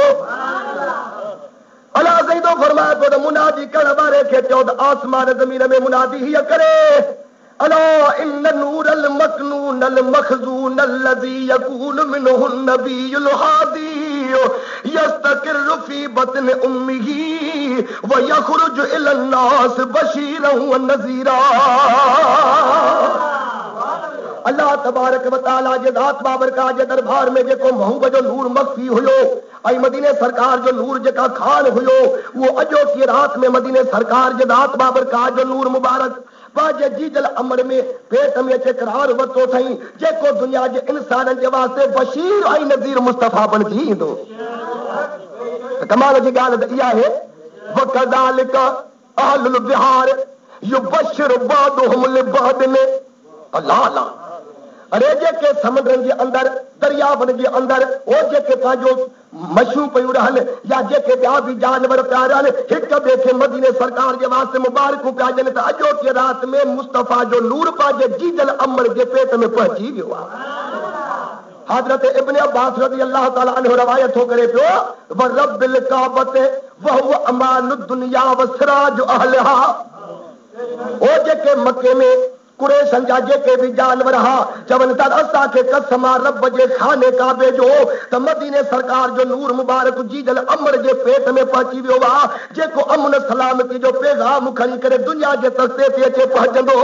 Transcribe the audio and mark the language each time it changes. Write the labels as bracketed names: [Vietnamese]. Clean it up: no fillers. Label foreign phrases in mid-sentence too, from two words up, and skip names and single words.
[Sindhi] अल्लाह साईं तो फरमाए को त मुनादी करण वारे खे चयो त आसमान ज़मीन में मुनादी हीअ करे, [Arabic] ألا إن النور المكنون المخزون الذي يكون منه النبي الهادي يستقر في بطن أمه ويخرج إلى الناس بشيرا ونذيرا. الله تبارك وتعالى [Sindhi] जे ज़ात बाबरकात जे दरबार में जेको महबूब जो नूर मख्फी हुयो ऐं मदीने सरकार जो नूर जेका खान हुयो, उहो अॼोकी रात में मदीने सरकार जे ज़ात बाबरकात जो नूर मुबारक पंहिंजे जीजल अमर में पेट में अचे करार वरितो अथई, जेको दुनिया जे इंसाननि जे वास्ते बशीर ऐं नज़ीर मुस्तफ़ा बणिजी ईंदो। कमाल जी ॻाल्हि त इहा आहे, [Arabic] وكذلك أهل البحار يبشر بعضهم لبعض. الله الله. [Sindhi] अरे जेके समुंडनि जे अंदरि दरियावनि जे अंदरि उहे जेके पंहिंजो मछियूं पयूं रहनि या जेके ॿिया बि जानवर पिया रहनि, हिक ॿिए खे मदीने सरकार जे वास्ते मुबारकूं पिया ॾियनि त अॼोकी रात में मुस्तफ़ा जो नूर पंहिंजे जीजल अमर जे पेट में पहुची वियो आहे। हज़रत इब्न अब्बास [Arabic] رضي الله تعالى عنه [Sindhi] रवायत थो करे पियो, [Arabic] ورب الكعبة وهو أمان الدنيا وسراج أهلها. [Sindhi] ओ जेके मके में कुरैशन जा जेके भी जानवर हा चवनि था असांखे कसम आहे रब जे खाने काबे जो त मदीने सरकार जो नूर मुबारक जीजल अमर जे पेट में पहुची वियो आहे, जेको अमन सलामती जो पैगाम खणी करे दुनिया जे तस्ते ते अचे पहुचंदो।